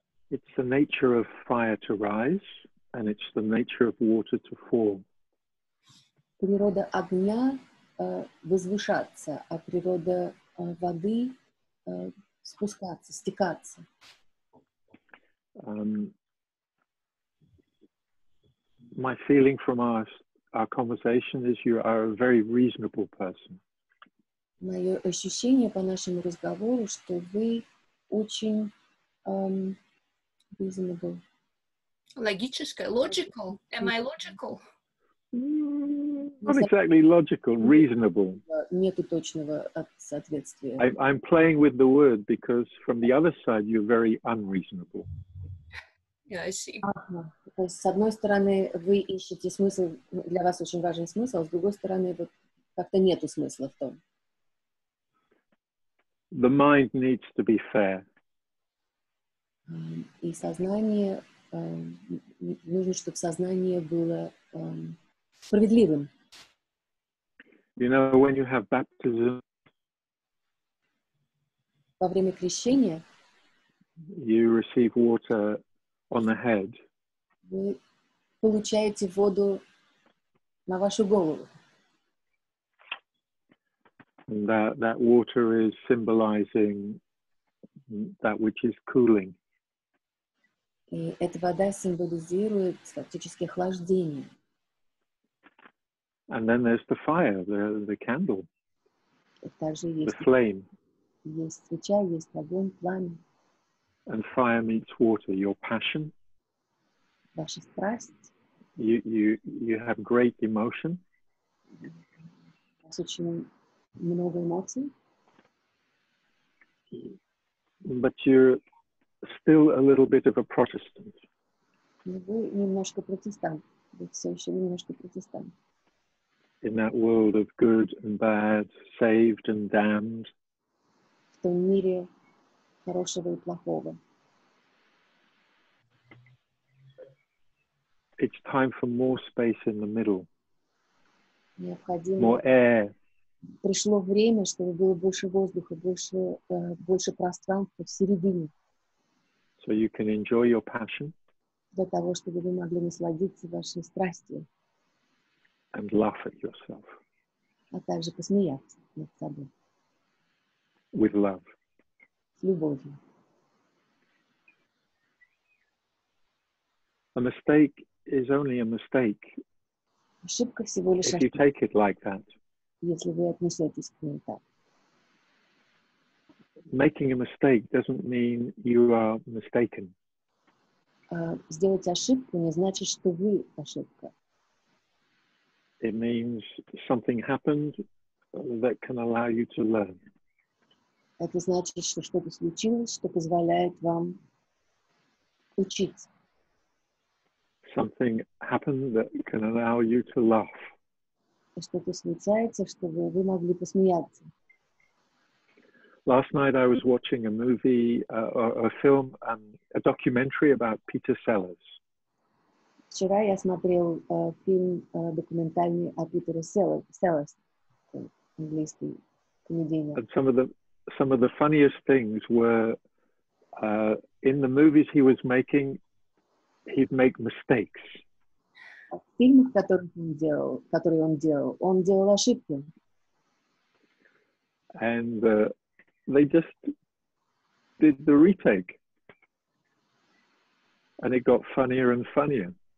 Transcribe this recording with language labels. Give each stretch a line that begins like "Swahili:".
English: It's the nature of fire to rise, and it's the nature of water to fall.
Russian: Природа огня возвышаться, а природа воды спускаться, стекаться.
English: My feeling from our conversation is you are a very reasonable person.
Russian: Мое ощущение по нашему разговору, что вы очень reasonable. Логическое, logical.
English: Am I logical? Not exactly logical, reasonable.
Russian: Нету точного соответствия.
English: I'm playing with the word because from the other side you're very unreasonable. Yeah, I see.
Russian: Ага. То есть, с одной стороны, вы ищете смысл, для вас очень важен смысл, а с другой стороны, вот как-то нету смысла в том.
English: The mind needs to be fair.
Russian: И сознание, нужно, чтобы сознание было справедливым.
English: You know, when you have baptism,
Russian: Во время крещения
English: you receive water on the head.
Russian: вы получаете воду на вашу голову.
English: And that water is symbolizing that which is cooling.
Russian: И эта вода символизирует фактически охлаждение.
English: And then there's the fire, the candle,
Russian: И также
English: the
Russian: есть
English: flame.
Russian: Есть свеча, есть огонь, пламя,
English: And fire meets water, your passion.
Russian: ваша страсть.
English: You have great emotion.
Russian: У вас очень много эмоций.
English: But you're still a little bit of a Protestant.
Russian: Но вы немножко протестант. Вы все еще немножко протестант.
English: In that world of good and bad, saved and damned.
Russian: В том мире хорошего и плохого.
English: It's time for more space in the middle,
Russian: Необходимо.
English: more air.
Russian: Пришло время, чтобы было больше воздуха, больше пространства в середине.
English: So you can enjoy your passion.
Russian: Для того, чтобы вы могли насладиться вашей страстью.
English: And laugh at yourself.
Russian: А также посмеяться над собой.
English: With love.
Russian: С любовью.
English: A mistake is only a mistake
Russian: Ошибка всего лишь
English: if you
Russian: ошибка,
English: take it like that.
Russian: если вы отнесетесь к ней так.
English: Making a mistake doesn't mean you are mistaken.
Russian: Сделать ошибку не значит, что вы ошибка.
English: It means something happened that can allow you to learn.
Russian: Это значит, что что-то случилось, что позволяет вам учиться.
English: Something happened that can allow you to laugh.
Russian: Что-то случается, чтобы вы могли посмеяться.
English: Last night I was watching a movie, or a film, a documentary about Peter Sellers.
Russian: Вчера я смотрел фильм документальный о Питере Селлерс, английский комедийный.
English: And some of the funniest things were in the movies he was making, he'd make mistakes.
Russian: В фильмах, которые он делал ошибки.
English: And they just did the retake. And it got funnier and funnier.